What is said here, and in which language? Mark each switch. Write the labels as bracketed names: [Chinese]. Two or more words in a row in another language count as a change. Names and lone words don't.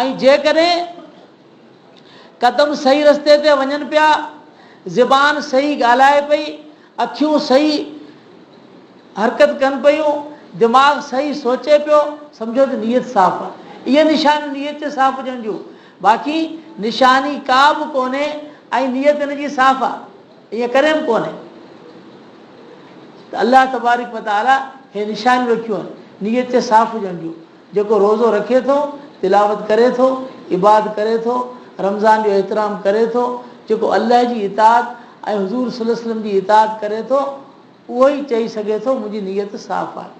[Sindhi] ऐं जेकॾहिं क़दम सही रस्ते ते वञनि पिया, ज़ुबान सही ॻाल्हाए पई, अखियूं सही हरकत कनि पियूं, दिमाग़ सही सोचे पियो, सम्झो त नियत साफ़ आहे। इहा निशानी नियत जे साफ़ हुजण जूं, बाक़ी निशानी का बि कोन्हे ऐं नियत हिनजी साफ़ आहे, ईअं करे बि कोन्हे। त अल्लाह [Arabic] تبارك وتعالى [Sindhi] हे निशानियूं रखियूं आहिनि नियत जे साफ़ हुजण जूं। जेको रोज़ो रखे थो, तिलावत करे थो, इबादत करे थो, रमज़ान जो एहतराम करे थो, जेको अल्लाह जी इताअत ऐं हुज़ूर [Arabic] صلى الله عليه وسلم [Sindhi] जी इताअत करे थो, उहो ई चई सघे थो मुंहिंजी नियत साफ़ आहे।